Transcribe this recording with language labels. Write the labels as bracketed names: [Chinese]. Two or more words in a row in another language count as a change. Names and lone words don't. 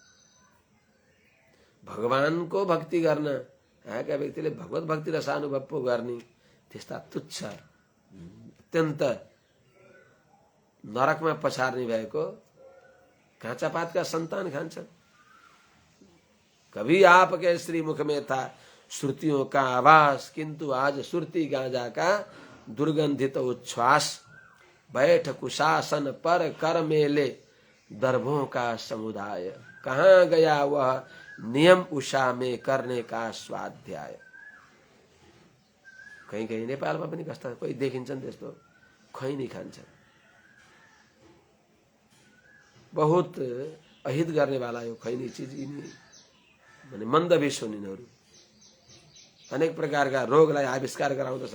[Nepali] भगवानको भक्ति गर्न आएका व्यक्तिले भगवत भक्ति रसानुभव पो गर्ने त्यस्ता तुच्छ अत्यन्त नरकमा पछार्ने भएको काँचा पातका संतान खान्छन्। [Hindi] कभी आपके श्रीमुख में था श्रुतियों का आवास, किंतु आज सुरती गांजा का दुर्गंधित उच्छ्वास। बैठ कुशासन पर कर मेले दर्भों का समुदाय, कहाँ गया वह नियम उषा में करने का स्वाध्याय। [Nepali] कहीं कहीं नेपालमा पनि कस्ता कोही देखिन्छन् त्यस्तो खैनी खान्छन्। बहुत अहित गर्ने वाला यो खैनी चीज माने मन्दभिष हुन् यिनीहरू। अनेक प्रकारका रोगलाई आविष्कार गराउँदछन्।